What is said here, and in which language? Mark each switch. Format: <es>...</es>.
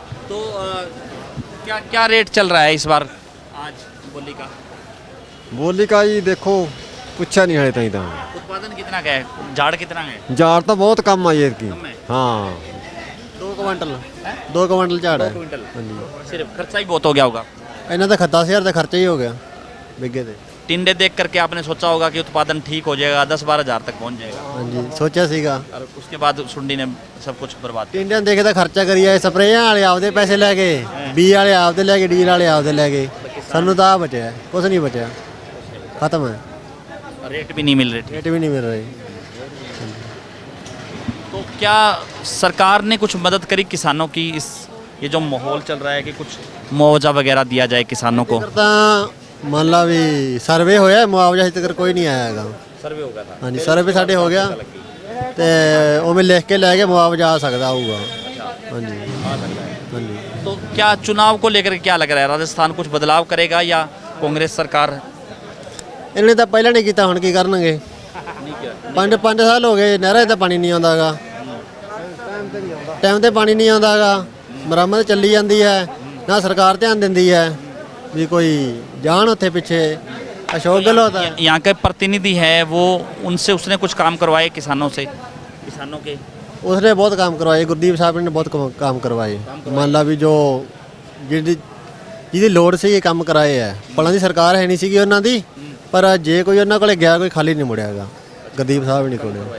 <hi>तो क्या क्या रेट चल रहा है इस बार आज बोली का? बोली का ही देखो पूछा नहीं है तई तो उत्पादन कितना का है? झाड़ कितना है? जार तो बहुत कम आई की। कम है? हाँ 2 क्विंटल ਝਾੜ दो क्विंटल। सिर्फ खर्चा ही बहुत हो गया होगा।</hi> <pa>ਇਹਨਾਂ ਦਾ 10,000 ਦਾ ਖਰਚਾ ਹੀ ਹੋ ਗਿਆ बिगे ਤੇ।</pa> <hi>टिंडे देख करके आपने सोचा होगा कि उत्पादन ठीक हो जाएगा, 10-12 हज़ार तक पहुंच जाएगा,</hi> <pa>ਹਾਂਜੀ ਸੋਚਿਆ ਸੀਗਾ।</pa> <hi>और उसके बाद सुंडी ने सब कुछ बर्बाद किया।</hi> <pa>ਟਿੰਡਿਆਂ ਦੇਖੇ ਤਾਂ ਖਰਚਾ ਕਰੀ ਆਏ, ਸਪਰੇਆਂ ਵਾਲੇ ਆਪਦੇ ਪੈਸੇ ਲੈ ਗਏ, ਬੀ ਵਾਲੇ ਆਪਦੇ ਲੈ ਗਏ, ਡੀਲ ਵਾਲੇ ਆਪਦੇ ਲੈ ਗਏ, ਸਾਨੂੰ ਤਾਂ ਆ ਬਚਿਆ, ਕੁਝ ਨਹੀਂ ਬਚਿਆ, ਖਤਮ ਹੈ।</pa> <hi>रेट भी नहीं मिल रहे। रेट भी नहीं मिल रहे। तो क्या सरकार ने कुछ मदद करी किसानों की? इस ये जो माहौल चल रहा है कि कुछ मुआवजा वगैरह दिया जाए किसानों को?</hi> <pa>ਤਾਂ ਮੰਨ ਲਾ ਵੀ ਸਰਵੇ ਹੋਇਆ, ਮੁਆਵਜ਼ਾ ਹਜੇ ਤੱਕ ਕੋਈ ਨਹੀਂ ਆਇਆ ਹੈਗਾ।</pa> <hi>सर्वे हो गया था।</hi> <pa>ਹਾਂਜੀ ਸਰਵੇ ਸਾਡੇ ਹੋ ਗਿਆ ਤੇ ਉਵੇਂ ਲਿਖ ਕੇ ਲੈ ਕੇ ਮੁਆਵਜ਼ਾ ਆ ਸਕਦਾ ਆਊਗਾ। ਹਾਂਜੀ ਹਾਂਜੀ।</pa> <hi>तो क्या चुनाव को लेकर क्या लग रहा है? राजस्थान कुछ बदलाव करेगा या कांग्रेस सरकार?</hi> <pa>ਇਹਨੇ ਤਾਂ ਪਹਿਲਾਂ ਨਹੀਂ ਕੀਤਾ, ਹੁਣ ਕੀ ਕਰਨਗੇ? 5 ਸਾਲ ਹੋ ਗਏ, ਨਹਿਰਾਂ 'ਚ ਤਾਂ ਪਾਣੀ ਨਹੀਂ ਆਉਂਦਾਗਾ, ਟਾਈਮ ਤੇ ਪਾਣੀ ਨਹੀਂ ਆਉਂਦਾਗਾ, ਮੁਰੰਮਤ ਚੱਲੀ ਜਾਂਦੀ ਹੈ, ਨਾ ਸਰਕਾਰ ਧਿਆਨ ਦਿੰਦੀ ਹੈ ਵੀ ਕੋਈ ਜਾਣ ਉੱਥੇ ਪਿੱਛੇ।</pa> <hi>अशोक गहलोत है, यहाँ के प्रतिनिधि है वो, उनसे उसने कुछ काम करवाए किसानों से, किसानों के? उसने बहुत काम करवाए, गुरदीप साहब ने बहुत काम करवाए।</hi> <pa>मान ला भी जो ਜਿਹਦੀ ਲੋੜ ਸੀ ਇਹ ਕੰਮ ਕਰਾਏ ਹੈ। ਭਲਾਂ ਦੀ ਸਰਕਾਰ ਹੈ ਨਹੀਂ ਸੀਗੀ ਉਹਨਾਂ ਦੀ, ਪਰ ਜੇ ਕੋਈ ਉਹਨਾਂ ਕੋਲੇ ਗਿਆ ਕੋਈ ਖਾਲੀ ਨਹੀਂ ਮੁੜਿਆ ਹੈਗਾ, ਗੁਰਦੀਪ ਸਾਹਿਬ ਨਹੀਂ ਕੋਲੇ।</pa>